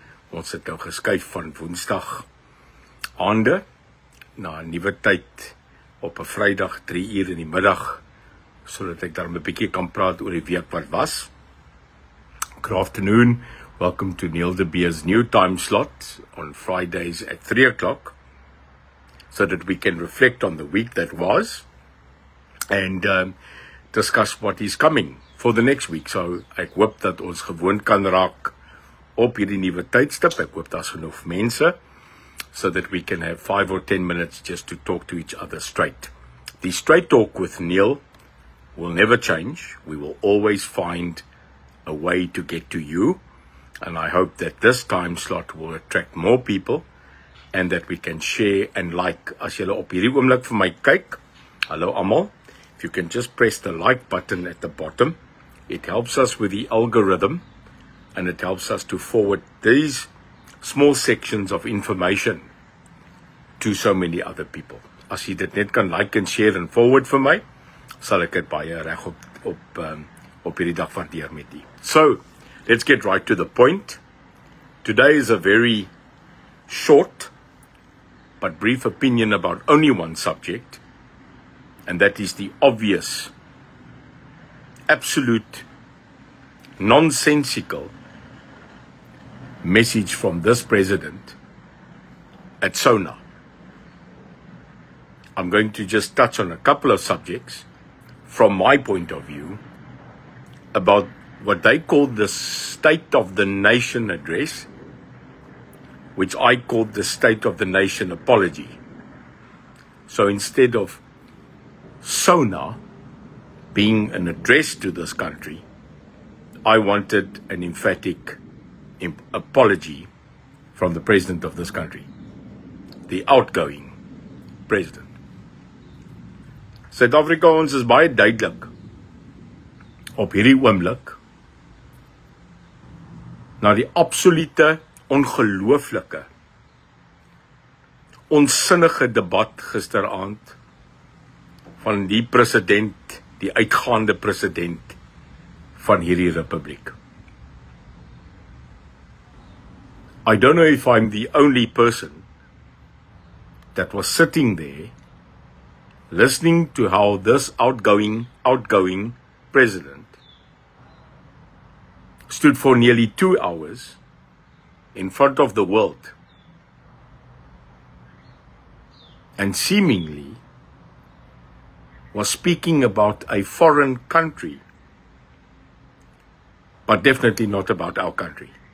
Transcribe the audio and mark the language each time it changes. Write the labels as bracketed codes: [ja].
[af] Ons het nou geskuif van Woensdag aande na 'n nuwe tyd op 'n Vrydag 3 uur in die middag, sodat ek daar 'n bietjie kan praat oor die week wat was. [en] Good afternoon. Welcome to Neil de Beer's new time slot on Fridays at 3 o'clock, so that we can reflect on the week that was and discuss what is coming for the next week. [af] So ek hoop dat ons gewoon kan raak op hierdie nuwe tydstip. Ek hoop daar's genoeg mense [en] so that we can have 5 or 10 minutes just to talk to each other straight. The straight talk with Neil will never change. We will always find a way to get to you. And I hope that this time slot will attract more people and that we can share and like. [af] As julle op hierdie oomblik vir my kyk, hallo almal, [en] if you can just press the like button at the bottom, it helps us with the algorithm and it helps us to forward these small sections of information to so many other people. As jy dit net kan like and share and forward vir my, sal ek dit baie reg op hierdie dag waardeer met u. So, let's get right to the point. Today is a very short but brief opinion about only one subject, and that is the obvious, absolute, nonsensical message from this president at SONA. I'm going to just touch on a couple of subjects from my point of view about what they called the State of the Nation address, which I called the State of the Nation apology. So instead of SONA being an address to this country, I wanted an emphatic apology from the president of this country, the outgoing president. [af] Suid-Afrikaans is baie duidelik op hierdie oomblik na die absolute, ongelooflike, onsinnige debat gisteraand van die president, die uitgaande president van hierdie republiek. [en] I don't know if I'm the only person that was sitting there listening to how this outgoing president stood for nearly 2 hours in front of the world and seemingly was speaking about a foreign country, but definitely not about our country.